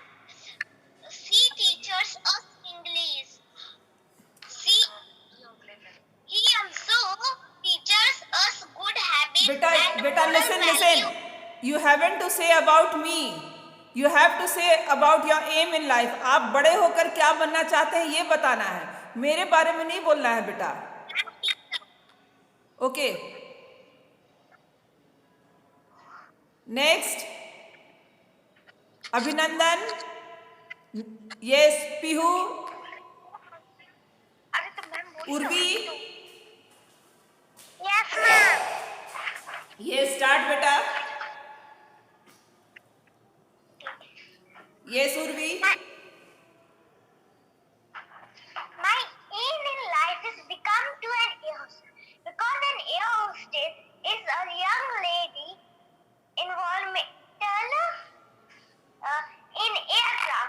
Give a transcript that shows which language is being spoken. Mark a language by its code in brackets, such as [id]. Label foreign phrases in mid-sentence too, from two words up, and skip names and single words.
[en] She teaches us English. He also teaches us good habits Beta, and beta, moral listen. values. You haven't to say about me. You have to say about your aim in life. [hi] आप बड़े होकर क्या बनना चाहते हैं ये बताना है, मेरे बारे में नहीं बोलना है बेटा. [en] Okay. Next. Abhinandan. Yes, Pihu. Urvi. Yes, ma'am. Yes, start beta. Yes, Urvi. My aim in life is become to an air hostess because an air hostess is a young lady environmental in aircraft.